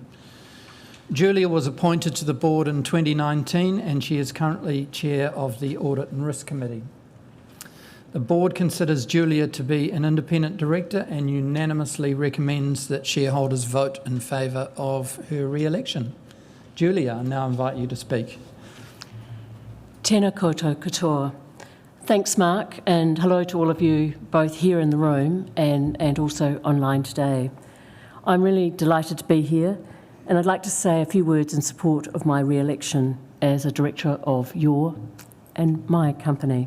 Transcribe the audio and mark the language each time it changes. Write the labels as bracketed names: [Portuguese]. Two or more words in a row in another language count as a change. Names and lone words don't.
[English] Julia was appointed to the board in 2019 and she is currently chair of the Audit and Risk Committee. The board considers Julia to be an independent director and unanimously recommends that shareholders vote in favour of her re-election. Julia, I now invite you to speak. [Māori] Tēnā koutou katoa. [English] Thanks, Mark, and hello to all of you, both here in the room and also online today. I'm really delighted to be here, and I'd like to say a few words in support of my re-election as a director of your and my company.